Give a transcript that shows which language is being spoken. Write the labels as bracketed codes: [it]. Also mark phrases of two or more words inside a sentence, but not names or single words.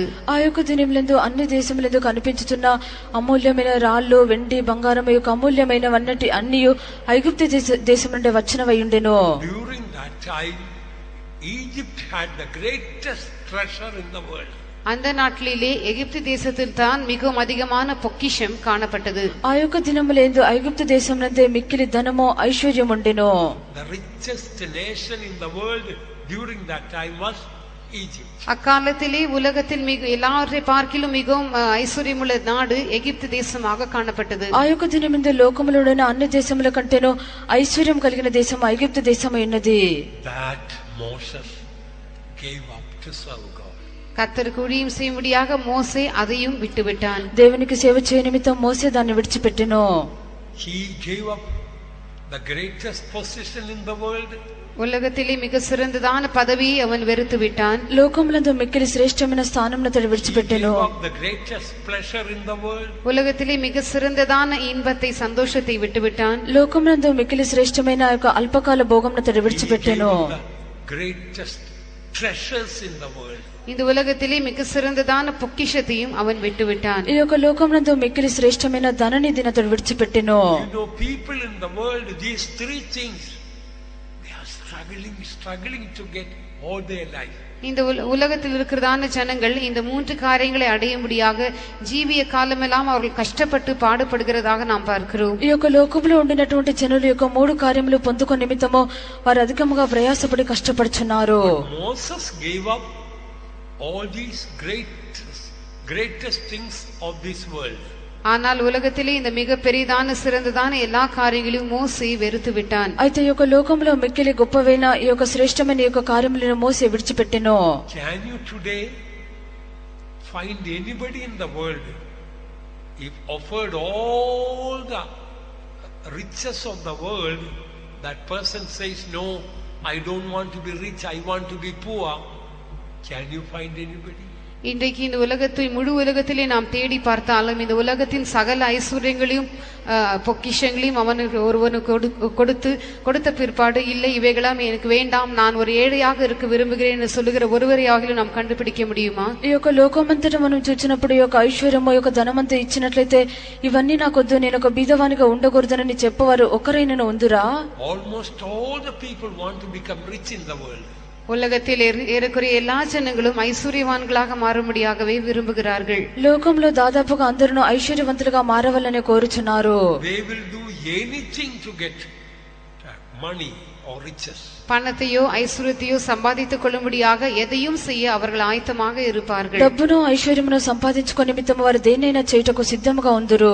[te] ఆ యొక్క దినములందు అన్ని దేశములందు కనిపించుతున్న అమూల్యమైన రాళ్ళు, వెండి, బంగారం యొక్క అమూల్యమైనవన్నటి అన్ని ఐగుప్తు దేశం నుండి వచ్చినవై ఉండెను. [en] During that time, Egypt had the greatest treasure in the world. [ta] அந்த நாட்களிலே எகிப்து தேசத்தில் தான் மிகவும் அதிகமான பொக்கிஷம் காணப்பட்டது. [te] ఆ యొక్క దినములందు ఐగుప్తు దేశమునందే మిక్కిలి ధనము, ఐశ్వర్యం ఉండెను. [en] The richest nation in the world during that time was Egypt. [ta] அக்காலத்திலே உலகத்தில் எல்லாவற்றை பார்க்கிலும் மிகவும் ஐஸ்வர்யமுள்ள நாடு எகிப்து தேசமாக காணப்பட்டது. [te] ఆ యొక్క దినముందు లోకములోని అన్ని దేశముల కంటేనో ఐశ్వర్యం కలిగిన దేశం ఐగుప్తు దేశమై ఉన్నది. [en] That Moses gave up to serve God. [ta] கர்த்தருக்கு ஊழியம் செய்யும்படியாக மோசே அதையும் விட்டுவிட்டான். [te] దేవునికి సేవ చేయ నిమిత్తం మోసే దాన్ని విడిచిపెట్టెను. [en] He gave up the greatest position in the world. [ta] உலகத்திலே மிக சிறந்ததான பதவியை அவன் வெறுத்து விட்டான். [te] లోకములందు మిక్కిలి శ్రేష్టమైన స్థానమును అతడు విడిచిపెట్టెను. [en] He gave up the greatest pleasure in the world. [ta] உலகத்திலே மிக சிறந்ததான இன்பத்தை, சந்தோஷத்தை விட்டுவிட்டான். [te] లోకములందు మిక్కిలి శ్రేష్టమైన ఆ యొక్క అల్పకాల భోగమును అతడు విడిచిపెట్టెను. [en] He gave up the greatest treasures in the world. [ta] இந்த உலகத்திலே மிக சிறந்ததான பொக்கிஷத்தையும் அவன் விட்டுவிட்டான். [te] ఈ యొక్క లోకమునందు మిక్కిలి శ్రేష్టమైన ధననిధిని అతడు విడిచిపెట్టెను. [en] You know, people in the world, these three things, they are struggling to get all their life. [ta] இந்த உலகத்தில் இருக்கிறதான ஜனங்கள் இந்த மூன்று காரியங்களை அடையும்படியாக ஜீவிய காலமெல்லாம் அவர்கள் கஷ்டப்பட்டு பாடுபடுகிறதாக நாம் பார்க்கிறோம். [te] ఈ యొక్క లోకములో ఉండినటువంటి జనుల యొక్క మూడు కార్యములు పొందుకునే నిమిత్తము వారు అధికముగా ప్రయాసపడి కష్టపడుచున్నారు. [en] Moses gave up all these greatest things of this world. [ta] ஆனால் ఉలగతిலே இந்த மிக பெரிதான சிறந்ததான எல்லா కార్యங்களையும் మోసే వెరుతు విட்டான். [te] అయితే ఈ యొక్క లోకంలో మిక్కిలి గొప్పవైన ఈ యొక్క శ్రేష్టమైన ఈ యొక్క కార్యములను మోసే విడిచిపెట్టెను. [en] Can you today find anybody in the world if offered all the riches of the world, that person says, no, I don't want to be rich, I want to be poor? Can you find anybody? [ta] இன்றைக்கு இந்த உலகத்தில் முழு உலகத்திலே நாம் தேடி பார்த்தாலும் இந்த உலகத்தின் சகல ஐஸ்வர்யங்களையும் பொக்கிஷங்களையும் அவனுக்கு ஒருவனுக்கு கொடுத்த பிற்பாடு இல்லை இவைகளாம் எனக்கு வேண்டாம், நான் ஒரு ஏழையாக இருக்க விரும்புகிறேன் என்று சொல்லுகிற ஒருவரையாகிலும் நாம் కనిపెట్టిక முடியுமா? [te] ఈ యొక్క లోకమంతటా మనం చూచినప్పుడు ఈ యొక్క ఐశ్వర్యము ఈ యొక్క ధనమంతా ఇచ్చినట్లయితే ఇవన్నీ నాకొద్దు, నేను ఒక బీదవానిగా ఉండకూడదని చెప్పవారు ఒకరైనా ఉందురా? [en] Almost all the people want to become rich in the world. [ta] உலகத்தில் ஏறக்குறைய எல்லா ஜனங்களும் ஐஸ்வர்யவான்களாக மாறும்படியாகவே விரும்புகிறார்கள். [te] లోకంలో దాదాపుగా అందరూ ఐశ్వర్యవంతులుగా మారవాలని కోరుచున్నారు. [en] They will do anything to get money or riches. [ta] பணத்தையோ ஐஸ்வர்யத்தையோ சம்பாதித்துக் கொள்ளும்படியாக எதையும் செய்ய அவர்கள் ஆயத்தமாக இருப்பார்கள். [te] డబ్బును ఐశ్వర్యమును సంపాదించుకొని నిమిత్తం వారు దేన్నైనా చేయుటకు సిద్ధంగా ఉందురు.